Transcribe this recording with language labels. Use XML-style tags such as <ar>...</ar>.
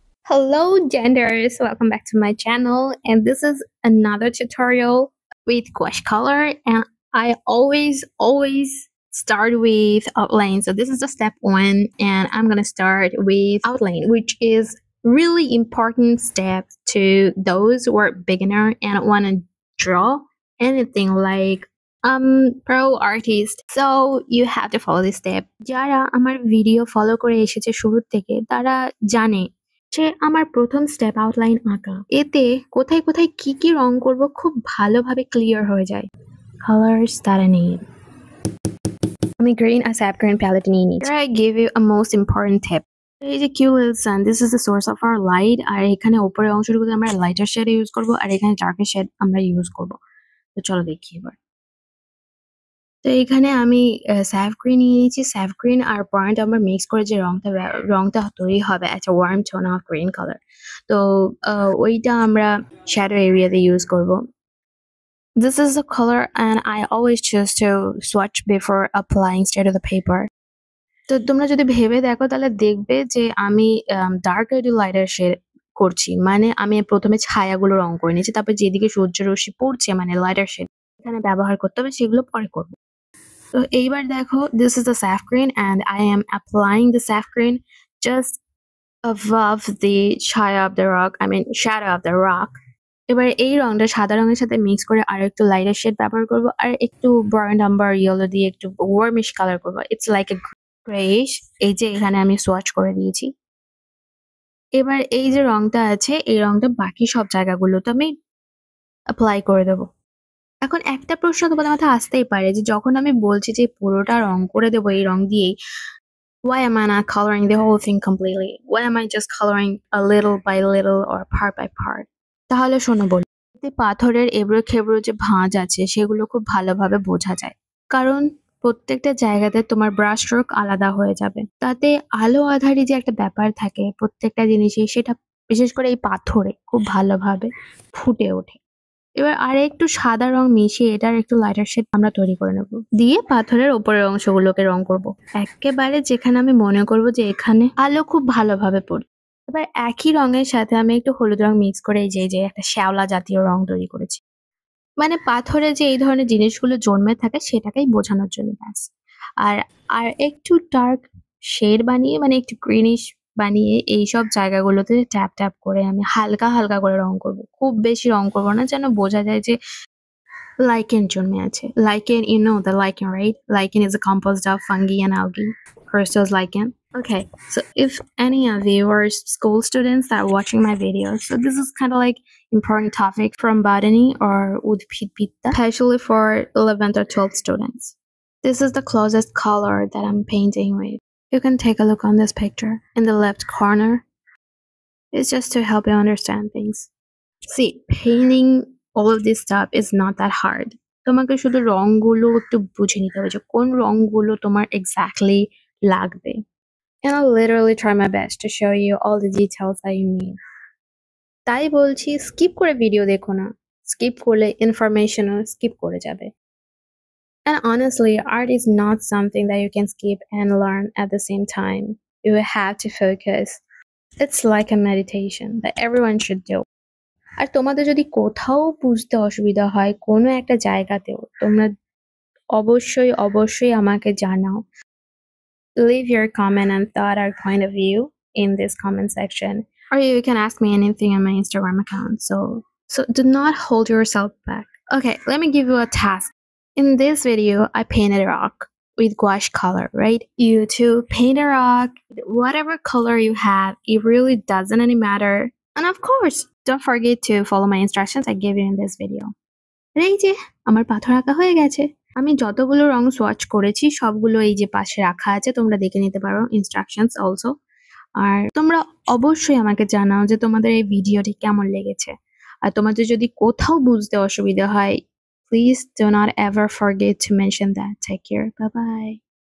<en>Hello genders, welcome back to my channel, and this is another tutorial with gouache color, and I always start with outline. So this is the step 1, and I'm gonna start with outline, which is really important step to those who are beginner and want to draw anything like pro artist. So you have to follow this step.</en> <bn>যারা আমার video follow করে এসেছে শুরু থেকে তারা জানে যে আমার প্রথম স্টেপ আউটলাইন আঁকা। এতে কোথায় কোথায় কি কি রং করব খুব ভালোভাবে ক্লিয়ার হয়ে যায়।</bn> <en>Colours that I need.</en> <bn>আমি গ্রিন আর স্যাপ গ্রিন প্যালেট নিয়ে নিচ্ছি।</bn> <en>I give you a most important tip.</en> <bn>এই যে Q little San,</bn> <en>This is the source of our light.</en> <bn>আর এখানে উপরের অংশটুকুতে আমরা লাইটার শেড ইউজ করব, আর এখানে ডার্কের শেড আমরা ইউজ করব। তো চলো দেখি এবার। তো এখানে আমি স্যাফ গ্রিন নিয়ে নিয়েছি। স্যাফ গ্রিন আর পয়েন্ট আমার মিক্স করে যে রংটা তৈরি হবে একটা worm tone of green colour. তো ওইটা আমরা শ্যাডো এরিয়াতে ইউজ করব।</bn> <en>This is the color and I always choose to swatch before applying straight to the paper.</en> <bn>তো তোমরা যদি ভেবে দেখো তাহলে দেখবে যে আমি ডার্ক টু লাইটার শেড করছি, মানে আমি প্রথমে ছায়াগুলো রং করে নিয়েছি, তারপর যেদিকে সূর্য রশ্মি পড়ছে মানে লাইটার শেড এখানে ব্যবহার করতে হবে, সেগুলো পরে করব। তো এইবার দেখো,</bn> <en>this is the saf green and I am applying the saf green just above the chaya of the rock, I mean shadow of the rock.</en> <bn>এবার এই রংটা সাদা রঙের সাথে মিক্স করে আর একটু লাইটার শেড ব্যবহার করব, আর একটু বার্ন আম্বার ইয়েলো দিয়ে একটু ওয়ার্মিশ কালার করব।</bn> <en>It's like a greyish.</en> <bn>এই যে এখানে আমি সোয়াচ করে দিয়েছি। এবার এই যে রংটা আছে এই রংটা বাকি সব জায়গাগুলোতে আমি অ্যাপ্লাই করে দেবো। এখন একটা প্রশ্ন তোমাদের মাথায় আসতেই পারে যে যখন আমি বলছি যে পুরোটা রং করে দেবো এই রং দিয়েই,</bn> <en>why am I not coloring the whole thing completely? Why am I just coloring a little by little or part by part?</en> <bn>তাহলে শোনো বলি, পাথরের এবড়ো খেবড়ো যে ভাঁজ আছে সেগুলো খুব ভালোভাবে বোঝা যায়, কারণ প্রত্যেকটা জায়গাতে তোমার ব্রাশ স্ট্রোক আলাদা হয়ে যাবে। তাতে আলো আঁধারি যে একটা ব্যাপার থাকে প্রত্যেকটা জিনিসে, সেটা বিশেষ করে এই পাথরে খুব ভালোভাবে ফুটে ওঠে। এবার আর একটু সাদা রং মিশিয়ে এটার একটু লাইটার শেড আমরা তৈরি করে নেব, দিয়ে পাথরের উপরের অংশগুলোকে রং করব একেবারে যেখানে আমি মনে করব যে এখানে আলো খুব ভালোভাবে পড়ে। এবার একই রঙের সাথে আমি একটু হলুদ রং মিক্স করে এই যে একটা শ্যাওলা জাতীয় রং তৈরি করেছি, মানে পাথরে যে এই ধরনের জিনিসগুলো জন্মে থাকে সেটাকেই বোঝানোর জন্য ব্যাস। আর আর একটু ডার্ক শেড বানিয়ে, মানে একটু গ্রিনিশ বানিয়ে এইসব জায়গাগুলোতে ট্যাপ ট্যাপ করে আমি হালকা হালকা করে রং করব, খুব বেশি রং করব না, যেন বোঝা যায় যে লাইকেন জন্মে আছে।</bn> <en>Lichen, you know the lichen, right? Lichen is a composed of fungi and algae. Crystals lichen. Okay, so if any of you are school students that are watching my videos, so this is kind of like important topic from botany or Udbidbidda, especially for 11th or 12th students. This is the closest color that I'm painting with. You can take a look on this picture in the left corner. It's just to help you understand things. See, painting all of this stuff is not that hard.</en> <bn>তোমাকে শুধু রংগুলো একটু বুঝে নিতে হবে যে কোন রংগুলো তোমার exactly লাগবে।</bn> <en>And I'll literally try my best to show you all the details that you need.</en> <bn>তাই বলছি স্কিপ করে ভিডিও দেখো না, স্কিপ করলে ইনফরমেশনও স্কিপ করে যাবে।</bn> <en>And honestly, art is not something that you can skip and learn at the same time. You have to focus. It's like a meditation that everyone should do.</en> <bn>আর তোমাদের যদি কোথাও বুঝতে অসুবিধা হয় কোনো একটা জায়গাতেও, তোমরা অবশ্যই আমাকে জানাও।</bn> <en>Leave your comment and thought or point of view in this comment section, or you can ask me anything on my Instagram account. So do not hold yourself back. Okay, let me give you a task. In this video, I painted a rock with gouache color, right? You too paint a rock, whatever color you have, it really doesn't any matter. And of course, don't forget to follow my instructions I gave you in this video.</en> <bn>এই যে আমার পাথর আঁকা হয়ে গেছে। আমি যতগুলো রং swatch করেছি সবগুলো এই যে পাশে রাখা আছে, তোমরা দেখে নিতে পারো ইনস্ট্রাকশনস অলসো। আর তোমরা অবশ্যই আমাকে জানাও যে তোমাদের এই ভিডিওটি কেমন লেগেছে। আর তোমাদের যদি কোথাও বুঝতে অসুবিধা হয়,</bn> <en>please do not ever forget to mention that. Take care. Bye bye.</en>